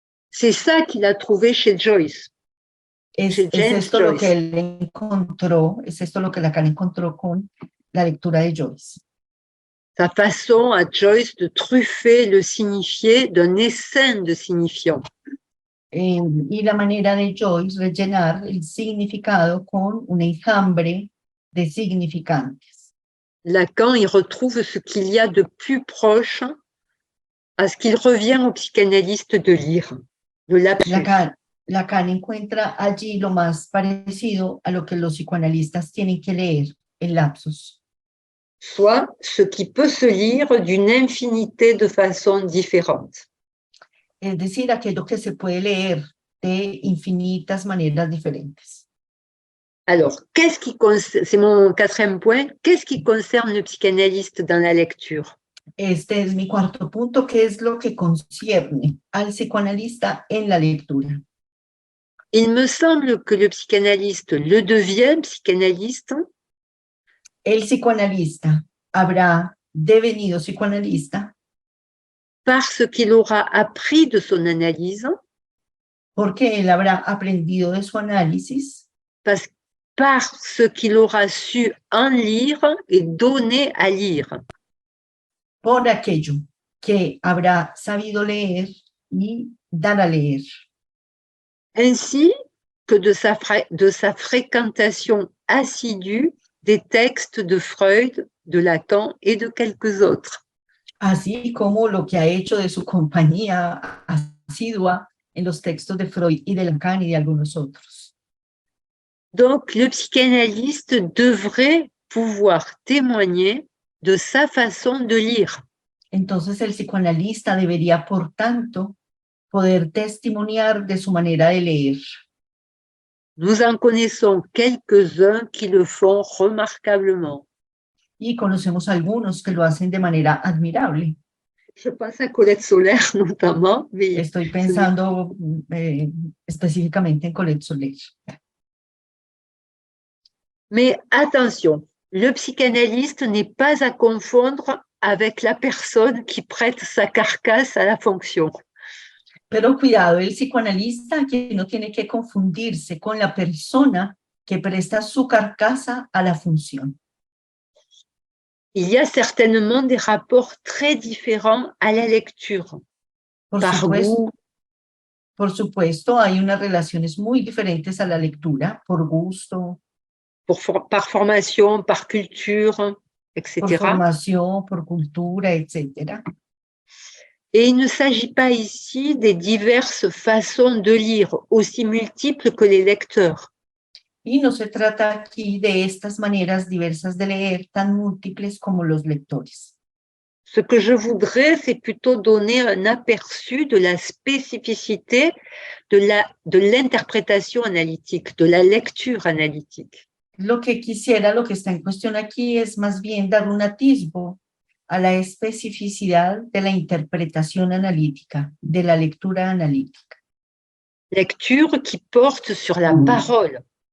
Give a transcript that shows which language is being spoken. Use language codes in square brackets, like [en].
[fr] C'est ça qu'il a trouvé chez Joyce. [es] Es James esto lo que Joyce. él encontró, es esto lo que Lacan encontró con la lectura de Joyce. [fr] Sa façon à Joyce de truffer le signifié d'un essaim de signifiants. [es] Y la manera de Joyce rellenar el significado con un enjambre de significantes. [fr] Lacan y retrouve ce qu'il y a de plus proche à ce qu'il revient au psychanalyste de lire, de lapsus. [es] Lacan encuentra allí lo más parecido a lo que los psicoanalistas tienen que leer, el lapsus. [fr] Soit ce qui peut se lire d'une infinité de façons différentes. [es] Es decir, aquello que se puede leer de infinitas maneras diferentes. [fr] Alors, c'est mon quatrième point, qu'est-ce qui concerne le psychanalyste dans la lecture? [es] Este es mi cuarto punto, que es lo que concierne al psicoanalista en la lectura. [fr] Il me semble que le psychanalyste le devient psychanalyste. [es] El psicoanalista habrá devenido psicoanalista [fr] parce qu'il aura appris de son analyse, [es] porque él habrá aprendido de su análisis, [fr] parce qu'il aura su en lire et donner à lire. [es] Por aquello que habrá sabido leer y dar a leer. [fr] Ainsi que de sa fréquentation assidue des textes de Freud, de Lacan et de quelques autres. [es] Así como lo que ha hecho de su compañía asidua en los textos de Freud y de Lacan y de algunos otros. [fr] Donc, le psychanalyste devrait pouvoir témoigner de sa façon de lire. [es] Entonces, el psicoanalista debería, por tanto, poder testimoniar de su manera de leer. [fr] Nous en connaissons quelques-uns qui le font remarquablement. [es] Y conocemos algunos que lo hacen de manera admirable. [fr] Je pense à Colette Solaire notamment. Mais [es] estoy pensando específicamente en Colette Solaire. [fr] Mais attention, le psychanalyste n'est pas à confondre avec la personne qui prête sa carcasse à la fonction. [es] Pero cuidado, el psicoanalista aquí no tiene que confundirse con la persona que presta su carcasa a la función. [fr] Il y a certainement des rapports très différents à la lecture. [es] Por supuesto, hay unas relaciones muy diferentes a la lectura, por gusto, [fr] par formation, par culture, etc. [es] Por formación, por cultura, etc. [fr] Et il ne s'agit pas ici des diverses façons de lire, aussi multiples que les lecteurs. [es] Y no se trata aquí de estas maneras diversas de leer, tan múltiples como los lectores. [fr] Ce que je voudrais, c'est plutôt donner un aperçu de la spécificité de l'interprétation analytique, de la lecture analytique. [es] Lo que está en cuestión aquí es más bien dar un atisbo a la especificidad de la interpretación analítica, de la lectura analítica. [fr] Lecture qui porte sur la parole.